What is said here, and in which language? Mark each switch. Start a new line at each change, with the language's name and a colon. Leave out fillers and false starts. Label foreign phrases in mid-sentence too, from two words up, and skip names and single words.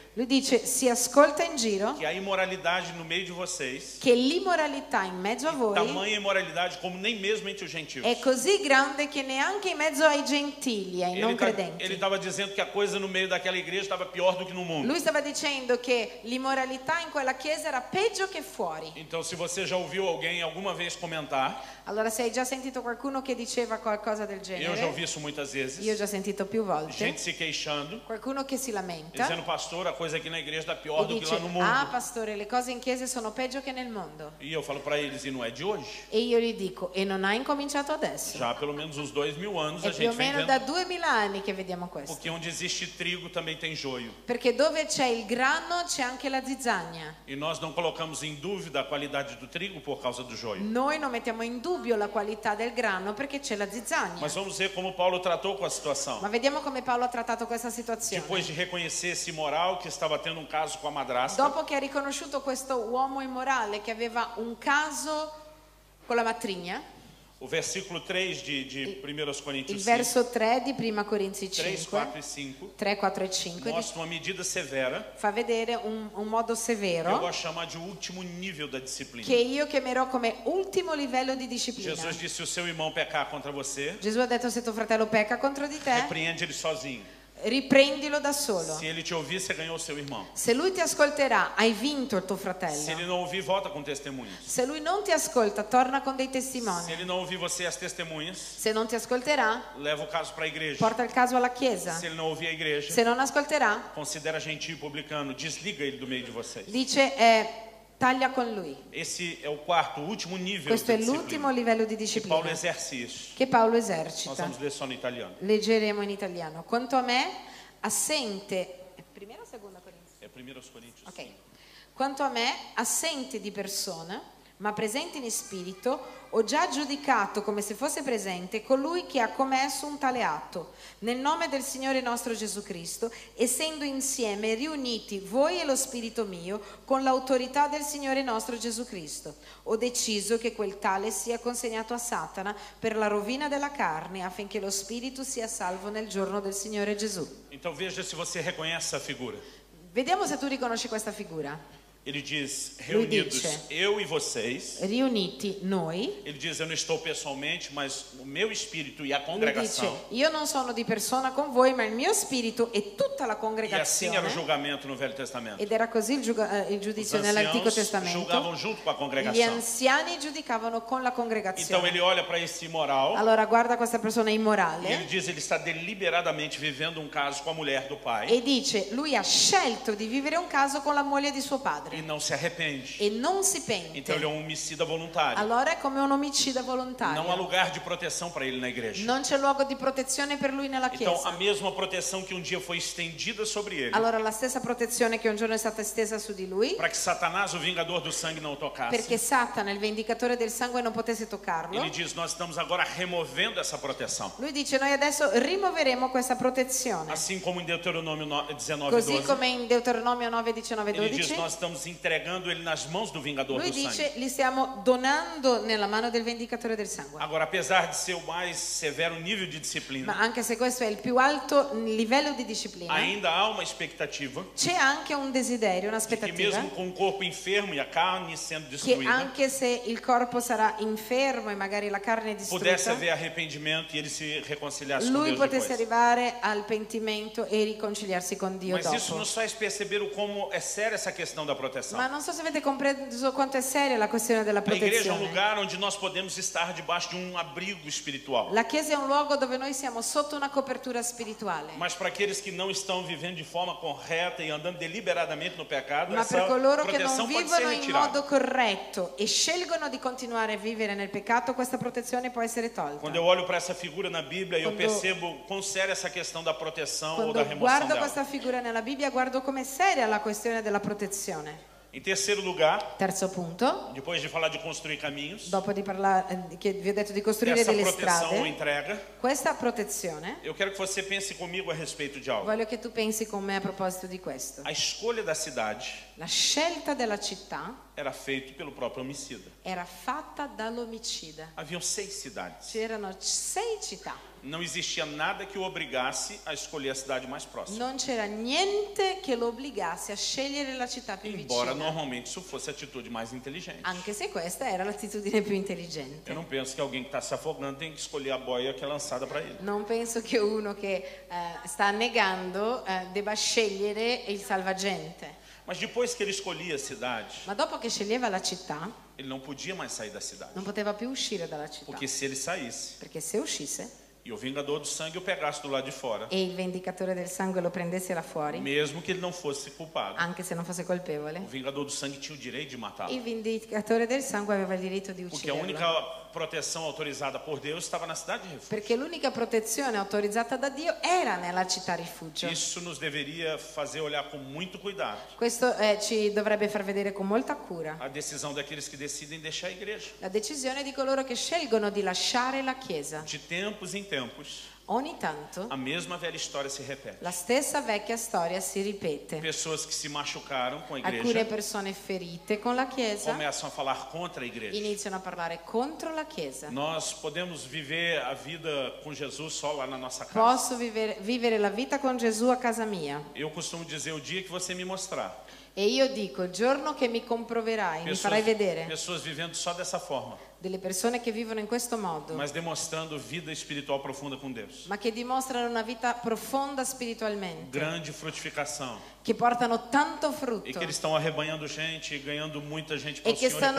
Italian: Lui dice, si ascolta in giro
Portuguese: que a imoralidade no meio de vocês,
Italian: che l'immoralità in mezzo a voi
Portuguese: tamanha imoralidade como nem mesmo entre os gentios.
Italian: è così grande che neanche in mezzo ai gentili, ai non
Portuguese: Ele
Italian: credenti.
Portuguese: estava dizendo que a coisa no meio daquela igreja estava pior do que no mundo.
Italian: Lui stava dicendo che l'immoralità in quella chiesa era peggio che fuori.
Portuguese: Então, se você já ouviu alguém alguma vez comentar,
Italian: Allora, se hai già sentito qualcuno che diceva qualcosa del
Portuguese: eu já
Italian: genere,
Portuguese: ouvi isso muitas vezes,
Italian: io ho già sentito più volte,
Portuguese: gente se queixando,
Italian: qualcuno che si lamenta
Portuguese: dizendo: pastor, a coisa aqui na igreja está
Italian: e
Portuguese: pior do que
Italian: dice,
Portuguese: lá no mundo.
Italian: ah pastore, le cose in chiesa sono peggio che nel mondo.
Portuguese: E eu falo para eles: e não é de hoje?
Italian: E io gli dico, e non ha incominciato adesso.
Portuguese: Já há pelo menos uns 2000 anos a
Italian: È più
Portuguese: gente
Italian: o
Portuguese: vem
Italian: meno da
Portuguese: vendo,
Italian: 2000 anni che vediamo questo.
Portuguese: porque onde existe trigo também tem joio.
Italian: Perché dove c'è il grano c'è anche la zizzania.
Portuguese: E nós não colocamos em dúvida a qualidade do trigo por causa do joio.
Italian: Noi non mettiamo in dubbio la qualità del grano perché c'è la zizzania.
Portuguese: Mas vamos ver como Paulo tratou com a situação.
Italian: Ma vediamo come Paolo ha trattato questa situazione.
Portuguese: Depois de reconhecer esse imoral que estava tendo um caso com a madrasta,
Italian: Dopo che ha riconosciuto questo uomo immorale che aveva un caso con la matrigna,
Portuguese: o versículo 3 de 1
Italian: il
Portuguese: Coríntios 5,
Italian: verso 3 di Prima Corinzi
Portuguese: 3,
Italian: 5,
Portuguese: 4 e 5,
Italian: 3, 4 e 5,
Portuguese: mostra uma medida severa,
Italian: fa vedere un modo
Portuguese: eu
Italian: severo
Portuguese: gosto de chamar de último nível da disciplina.
Italian: che io chiamerò come ultimo livello di disciplina.
Portuguese: Jesus disse: se o seu irmão pecar contra você,
Italian: Gesù ha detto se tuo fratello pecca contro di te,
Portuguese: repreende ele sozinho.
Italian: riprendilo da solo.
Portuguese: Se ele te ouvir, você ganhou o seu irmão.
Italian: Se lui ti ascolterà, hai vinto il tuo
Portuguese: Se
Italian: fratello.
Portuguese: ele não ouvir, volta com testemunhas.
Italian: Se lui non ti ascolta, torna con dei
Portuguese: Se
Italian: testimoni.
Portuguese: ele não ouvir você e as testemunhas,
Italian: Se non ti ascolterà,
Portuguese: leva o caso para a igreja.
Italian: porta il caso alla chiesa.
Portuguese: Se ele não ouvir a igreja,
Italian: Se non ascolterà,
Portuguese: considera gentil publicano, desliga ele do meio de vocês.
Italian: dice taglia con lui.
Portuguese: Esse é o quarto, último nível
Italian: Questo
Portuguese: de
Italian: è l'ultimo
Portuguese: disciplina.
Italian: livello di
Portuguese: Paulo
Italian: disciplina
Portuguese: exerce isso.
Italian: che Paolo
Portuguese: Nós
Italian: esercita.
Portuguese: vamos ler só no italiano.
Italian: Leggeremo in italiano. Quanto a me, assente. Prima o seconda Corinzi?
Portuguese: É 1 Coríntios. Ok.
Italian: Quanto a me, assente di persona, ma presente in spirito, ho già giudicato come se fosse presente colui che ha commesso un tale atto, nel nome del Signore nostro Gesù Cristo, essendo insieme riuniti voi e lo spirito mio, con l'autorità del Signore nostro Gesù Cristo. Ho deciso che quel tale sia consegnato a Satana per la rovina della carne, affinché lo spirito sia salvo nel giorno del Signore Gesù.
Portuguese: Então veja se você reconhece essa figura.
Italian: Vediamo se tu riconosci questa figura.
Portuguese: Ele diz,
Italian: Lui
Portuguese: reunidos
Italian: dice,
Portuguese: eu e vocês.
Italian: Riuniti noi.
Portuguese: Ele diz, eu não estou pessoalmente, mas o meu espírito e a
Italian: Lui dice,
Portuguese: congregação.
Italian: io non sono di persona con voi, ma il mio spirito e tutta la
Portuguese: E assim era o
Italian: congregazione.
Portuguese: julgamento no Velho Testamento.
Italian: Ed era così il
Portuguese: Os
Italian: giudizio nell'Antico
Portuguese: anciãos
Italian: Testamento.
Portuguese: julgavam junto com a
Italian: Gli
Portuguese: congregação.
Italian: anziani giudicavano con la
Portuguese: Então
Italian: congregazione.
Portuguese: ele olha para esse imoral
Italian: Allora guarda questa persona
Portuguese: e ele
Italian: immorale
Portuguese: diz, ele está deliberadamente vivendo um caso com a mulher do pai
Italian: e dice, lui ha scelto di vivere un caso con la moglie di suo
Portuguese: e
Italian: padre
Portuguese: não se arrepende.
Italian: e non si
Portuguese: Então ele é
Italian: pente.
Portuguese: homicida voluntário.
Italian: Allora è come un omicida
Portuguese: Não há
Italian: volontario.
Portuguese: lugar de proteção para ele na igreja.
Italian: Non c'è luogo di protezione per lui nella
Portuguese: Então a
Italian: chiesa.
Portuguese: mesma proteção que um dia foi estendida sobre ele,
Italian: Allora la stessa protezione che un giorno è stata estesa su di lui,
Portuguese: para que Satanás, o vingador do sangue, não o tocasse.
Italian: perché Satana, il vendicatore del sangue, non potesse toccarlo.
Portuguese: Ele diz, nós estamos agora removendo essa proteção.
Italian: Lui dice, noi adesso rimuoveremo questa protezione.
Portuguese: Assim como em Deuteronômio 19,
Italian: Così
Portuguese: 12,
Italian: come in Deuteronomio 9, 19,
Portuguese: ele diz,
Italian: 12,
Portuguese: nós estamos entregando ele nas mãos do vingador
Italian: lui
Portuguese: do sangue.
Italian: dice, li stiamo donando nella mano del vendicatore del sangue.
Portuguese: Agora, apesar de ser o mais severo nível de
Italian: Ma
Portuguese: disciplina,
Italian: anche se questo è il più alto livello di disciplina,
Portuguese: ainda há uma expectativa
Italian: c'è anche un desiderio,
Portuguese: que
Italian: un'aspettativa,
Portuguese: mesmo com o corpo enfermo e a carne sendo
Italian: che
Portuguese: destruída,
Italian: anche se il corpo sarà infermo e magari la carne è
Portuguese: pudesse
Italian: distrutta,
Portuguese: haver arrependimento e ele se reconciliasse com
Italian: lui
Portuguese: Deus
Italian: potesse
Portuguese: depois.
Italian: arrivare al pentimento e riconciliarsi con Dio
Portuguese: Mas isso
Italian: dopo.
Portuguese: nos faz perceber o como é séria essa questão da proteção.
Italian: Ma non so se avete compreso quanto è seria la questione della
Portuguese: A igreja é um
Italian: protezione.
Portuguese: lugar onde nós podemos estar debaixo de um abrigo espiritual.
Italian: La Chiesa è un luogo dove noi siamo sotto una copertura spirituale.
Portuguese: Mas para aqueles que não estão vivendo de forma correta e andando deliberadamente no pecado,
Italian: Ma
Portuguese: essa
Italian: per coloro che
Portuguese: proteção
Italian: non
Portuguese: pode ser
Italian: vivono in
Portuguese: retirada.
Italian: modo corretto e scelgono di continuare a vivere nel peccato, questa protezione può essere tolta.
Portuguese: Quando eu olho para essa figura na Bíblia, eu
Italian: Quando-
Portuguese: percebo quão séria essa questão da proteção ou da
Italian: Quando
Portuguese: remoção
Italian: guardo
Portuguese: dela.
Italian: questa figura nella Bibbia, guardo com'è seria la questione della protezione.
Portuguese: Em terceiro lugar,
Italian: Terzo punto,
Portuguese: depois de falar de construir caminhos,
Italian: dopo di parlare, che vi ho detto di costruire
Portuguese: dessa
Italian: delle
Portuguese: proteção ou
Italian: strade,
Portuguese: entrega,
Italian: questa protezione,
Portuguese: eu quero que você pense comigo a respeito de algo.
Italian: voglio che tu pensi con me a proposito di questo.
Portuguese: A escolha da cidade
Italian: La scelta della città
Portuguese: era feita pelo próprio homicida.
Italian: era fatta dall'omicida.
Portuguese: Haviam 6 cidades.
Italian: C'erano 6 città.
Portuguese: Não existia nada que o obrigasse a escolher a cidade mais próxima.
Italian: Non c'era niente che lo obbligasse a scegliere la città più
Portuguese: Embora
Italian: vicina,
Portuguese: normalmente isso fosse a atitude mais inteligente.
Italian: anche se questa era l'attitudine più intelligente.
Portuguese: Eu não penso que alguém que está se afogando tem que escolher a boia que é lançada para ele.
Italian: Non penso che uno che sta annegando debba scegliere il salvagente.
Portuguese: Mas depois que ele escolhia a cidade,
Italian: Ma dopo che sceglieva la città,
Portuguese: ele não podia mais sair da cidade.
Italian: non poteva più uscire dalla città.
Portuguese: Porque se ele saísse
Italian: Perché se uscisse
Portuguese: e o vingador do sangue o pegasse do lado de fora,
Italian: e il vendicatore del sangue lo prendesse là fuori,
Portuguese: mesmo que ele não fosse culpado,
Italian: anche se non fosse colpevole,
Portuguese: o vingador do sangue tinha o direito de matá-lo.
Italian: il vendicatore del sangue aveva il diritto di
Portuguese: Porque a
Italian: ucciderlo.
Portuguese: única proteção autorizada por Deus estava na cidade de refúgio.
Italian: Perché l'unica protezione autorizzata da Dio era nella città rifugio.
Portuguese: Isso nos deveria fazer olhar com muito cuidado
Italian: Questo ci dovrebbe far vedere con molta cura
Portuguese: a decisão daqueles que decidem deixar a igreja.
Italian: la decisione di coloro che scelgono di lasciare la Chiesa.
Portuguese: De tempos em tempos,
Italian: Ogni tanto
Portuguese: a mesma velha história se repete.
Italian: la stessa vecchia storia si ripete.
Portuguese: Pessoas que se machucaram com a
Italian: Alcune
Portuguese: igreja
Italian: persone ferite con la Chiesa
Portuguese: começam a falar contra a igreja.
Italian: iniziano a parlare contro la Chiesa.
Portuguese: Nós podemos viver a vida com Jesus só lá na nossa casa.
Italian: Posso vivere la vita con Gesù a casa mia.
Portuguese: Eu costumo dizer, o dia que você me mostrar
Italian: E io dico, il giorno che mi comproverai, mi farai vedere
Portuguese: Pessoas vivendo só dessa forma,
Italian: delle persone che vivono in questo modo,
Portuguese: mas demonstrando vida espiritual profunda com Deus.
Italian: ma che dimostrano una vita profonda spiritualmente,
Portuguese: Grande frutificação.
Italian: che portano tanto
Portuguese: E
Italian: frutto
Portuguese: que eles estão arrebanhando gente e ganhando muita gente para
Italian: e
Portuguese: o
Italian: che
Portuguese: Senhor e
Italian: stanno